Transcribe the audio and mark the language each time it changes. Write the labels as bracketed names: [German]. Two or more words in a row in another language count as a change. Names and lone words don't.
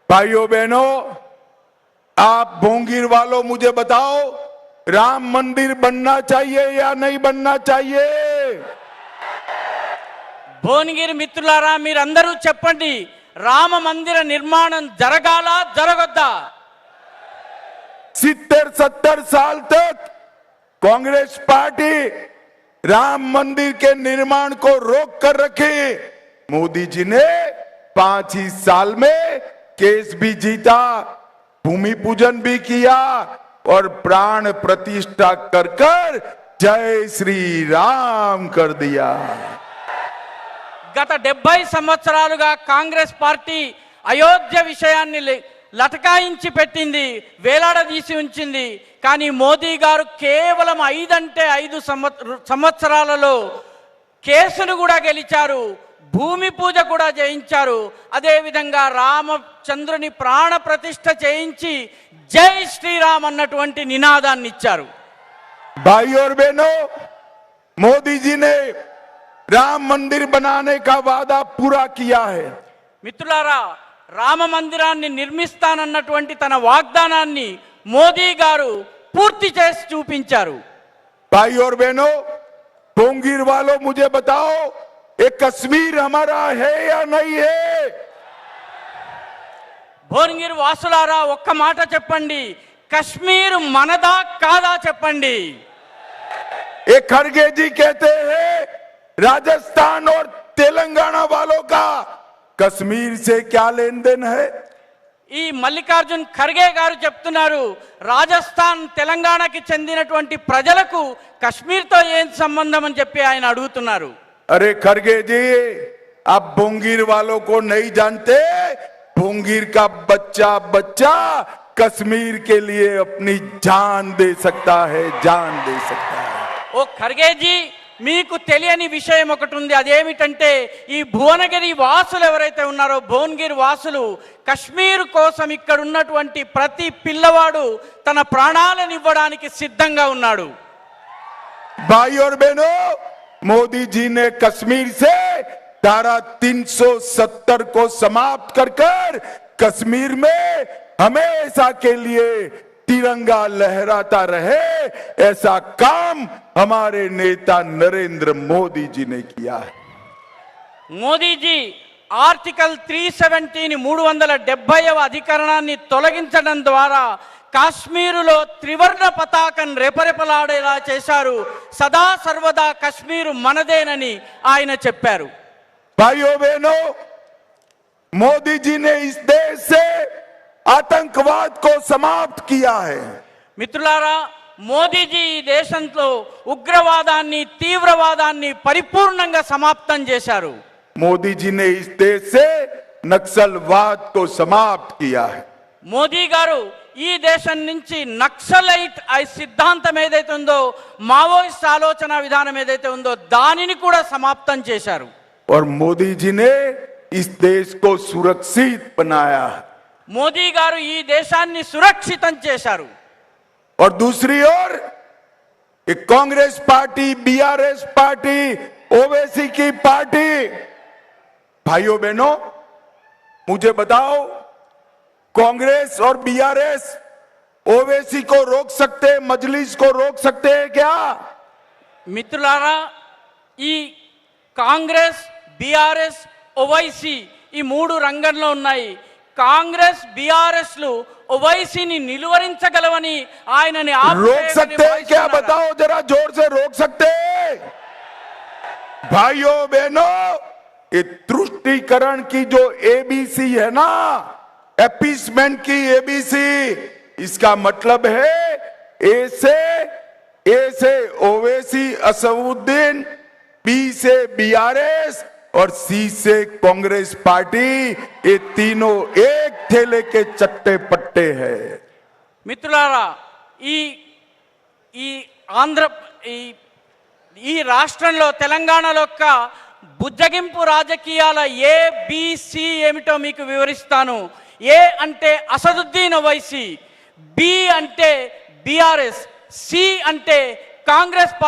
[Hindi] भाइयों बहनों, आप भोंगीर वालों मुझे बताओ, राम मंदिर बनना चाहिए या नहीं बनना चाहिए? [Telugu] భువనగిరి మిత్రులారా, మీరందరూ చెప్పండి, రామ మందిర నిర్మాణం జరగాలా జరగొద్దా? [Hindi] 70 साल तक कांग्रेस पार्टी राम मंदिर के निर्माण को रोक कर रखी। मोदी जी ने 5 ही साल में केस भी जीता, भूमि पूजन भी किया और प्राण प्रतिष्ठा कर कर जय श्री राम कर दिया। [Telugu] గత 70 సంవత్సరాలుగా కాంగ్రెస్ పార్టీ అయోధ్య విషయాన్ని లటకాయించి పెట్టింది, వేలాడదీసి ఉంచింది. కానీ మోదీ గారు కేవలం 5 అంటే 5 సంవత్సరాలలో కేసులు కూడా గెలిచారు, భూమి పూజ కూడా చేయించారు. అదేవిధంగా రామచంద్రుని ప్రాణ ప్రతిష్ఠ చేయించి జై శ్రీరామ్ అన్నటువంటి నినాదాన్ని ఇచ్చారు. [Hindi] भाई और बहनों, मोदी जी ने राम मंदिर बनाने का वादा पूरा किया है। [Telugu] మిత్రులారా, రామ మందిరాన్ని నిర్మిస్తానన్నటువంటి తన వాగ్దానాన్ని మోదీ గారు పూర్తి చేసి చూపించారు. [Hindi] भाई और बहनों, भोंगीर वालों मुझे बताओ, ये कश्मीर हमारा है या नहीं है? [Telugu] భువనగిరి వాసులారా, ఒక్క మాట చెప్పండి, కశ్మీర్ మనదా కాదా చెప్పండి. [Hindi] ये खड़गे जी कहते हैं राजस्थान और तेलंगाना वालों का कश्मीर से क्या लेन देन है? [Telugu] ఈ మల్లికార్జున్ ఖర్గే గారు చెప్తున్నారు, రాజస్థాన్ తెలంగాణకి చెందినటువంటి ప్రజలకు కశ్మీర్తో ఏం సంబంధం అని చెప్పి ఆయన అడుగుతున్నారు. [Hindi] अरे खड़गे जी, आप भोंगीर वालों को नहीं जानते, भोंगीर का बच्चा बच्चा कश्मीर के लिए अपनी जान दे सकता है, जान दे सकता है. [Telugu] ఓ ఖర్గేజీ, మీకు తెలియని విషయం ఒకటి ఉంది. అదేమిటంటే, ఈ భువనగిరి వాసులు ఎవరైతే ఉన్నారో, భువనగిరి వాసులు కశ్మీర్ కోసం ఇక్కడ ఉన్నటువంటి ప్రతి పిల్లవాడు తన ప్రాణాలను ఇవ్వడానికి సిద్ధంగా ఉన్నాడు. [Hindi] भाई और बहनों, मोदी जी ने कश्मीर से धारा 370 को समाप्त कर कर कश्मीर में हमेशा के लिए तिरंगा लहराता रहे, ऐसा काम हमारे नेता नरेंद्र मोदी जी ने किया है. [Telugu] మోదీజీ ఆర్టికల్ 370ని 370వ అధికరణాన్ని తొలగించడం ద్వారా కాశ్మీరులో త్రివర్ణ పతాకం రెపరెపలాడేలా చేశారు. సదా సర్వదా కశ్మీరు మనదేనని ఆయన చెప్పారు. [Hindi] भाइयों बहनों, मोदी जी ने इस देश से आतंकवाद को समाप्त किया है. [Telugu] మిత్రులారా, మోదీజీ ఈ దేశంలో ఉగ్రవాదాన్ని, తీవ్రవాదాన్ని పరిపూర్ణంగా సమాప్తం చేశారు. [Hindi] मोदी जी ने इस देश से नक्सलवाद को समाप्त किया है. [Telugu] మోదీ గారు ఈ దేశం నుంచి నక్సలైట్ సిద్ధాంతం ఏదైతే ఉందో, మావోయిస్ట్ ఆలోచన విధానం ఏదైతే ఉందో దానిని కూడా సమాప్తం చేశారు. [Hindi] और मोदी जी ने इस देश को सुरक्षित बनाया है. [Telugu] మోదీ గారు ఈ దేశాన్ని సురక్షితం చేశారు. [Hindi] और दूसरी ओर एक कांग्रेस पार्टी, बीआरएस पार्टी, ओवैसी की पार्टी, भाइयों बहनों मुझे बताओ, कांग्रेस और बीआरएस ओवैसी को रोक सकते, मजलिस को रोक सकते हैं क्या? [Telugu] మిత్రులారా, ఈ కాంగ్రెస్, బీఆర్ఎస్, ఓవైసీ ఈ 3 రంగంలో ఉన్నాయి. కాంగ్రెస్, బీఆర్ఎస్లు ఓవైసీని నిలువరించగలవని ఆయనని [Hindi] रोक सकते हैं क्या? बताओ जरा जोर से, रोक सकते हैं? भाइयों बहनों, ये तुष्टीकरण की जो एबीसी है ना, एपीसमेंट की एबीसी, इसका मतलब है ए से ओवैसी असदुद्दीन, बी से बीआरएस और सी से कांग्रेस पार्टी, ये तीनों एक थैले के चट्टे पट्टे हैं. [Telugu] మిత్రులారా, ఈ ఆంధ్ర ఈ రాష్ట్రంలో, తెలంగాణలో బుజ్జగింపు రాజకీయాల ఏబిసి ఏమిటో మీకు వివరిస్తాను. ఏ అంటే అసదుద్దీన్ ఓవైసీ, బి అంటే బీఆర్ఎస్, సి అంటే కాంగ్రెస్ పార్టీ.